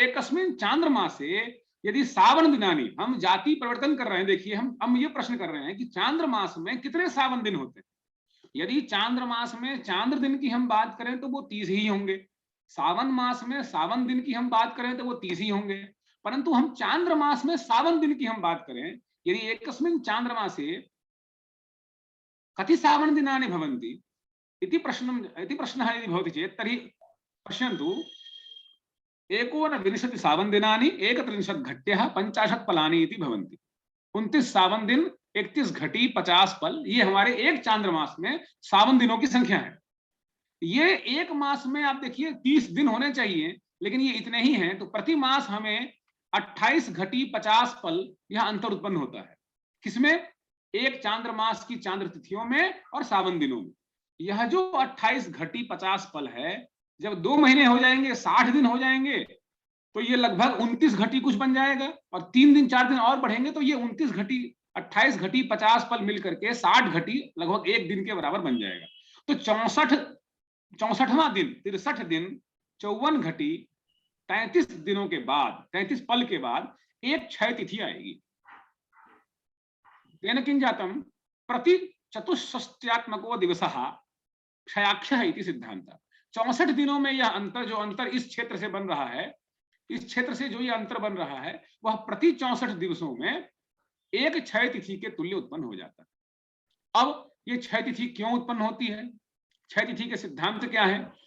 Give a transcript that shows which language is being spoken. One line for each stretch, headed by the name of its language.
Sanskrit: एकस्मिन् चांद्रमासे यदि सावन दिनानि,
Hindi: हम जाति परिवर्तन कर रहे हैं। देखिए, हम ये प्रश्न कर रहे हैं कि चांद्र मास में कितने सावन दिन होते हैं। यदि चांद्र मास में चांद्र दिन की हम बात करें तो वो 30 ही होंगे, सावन मास में सावन दिन की हम बात करें तो वो 30 ही होंगे। परंतु हम चांद्र मास में सावन दिन की हम बात करें,
Sanskrit: यदि एकस्मिन् चांद्रमासे कति सावन दिनानि भवन्ति इति प्रश्नः यदि भवति चेत् तर्हि पश्यन्तु, 29 सावन दिनानि 31 घट्यः 50 फलानि इति भवन्ति।
Hindi: 29 सावन दिन, 31 घटी, 50 फल, ये हमारे एक चांद्रमास में सावन दिनों की संख्या है। ये एक मास में आप देखिए 30 दिन होने चाहिए, लेकिन ये इतने ही हैं। तो प्रति मास हमें 28 घटी 50 फल यह अंतर उत्पन्न होता है। किसमें? एक चांद्रमास की चांद्र तिथियों में और सावन दिनों में। यह जो 28 घटी 50 फल है, जब 2 महीने हो जाएंगे, 60 दिन हो जाएंगे, तो ये लगभग 29 घटी कुछ बन जाएगा और 3 दिन 4 दिन और बढ़ेंगे तो ये 29 घटी 28 घटी 50 फल मिलकर के 60 घटी लगभग एक दिन के बराबर बन जाएगा। तो 64वां दिन, 63 दिन, 54 घटी 33 दिनों के बाद, 33 पल के बाद एक क्षय तिथि आएगी।
Sanskrit: तेन किं जातम प्रति चतुष्षष्ट्यात्मको दिवसः क्षयाक्षः इति सिद्धांत।
Hindi: 64 दिनों में यह अंतर, जो अंतर इस क्षेत्र से बन रहा है, इस क्षेत्र से जो ये अंतर बन रहा है, वह प्रति 64 दिवसों में एक क्षय तिथि के तुल्य उत्पन्न हो जाता है। अब ये क्षय तिथि क्यों उत्पन्न होती है, क्षय तिथि के सिद्धांत क्या है?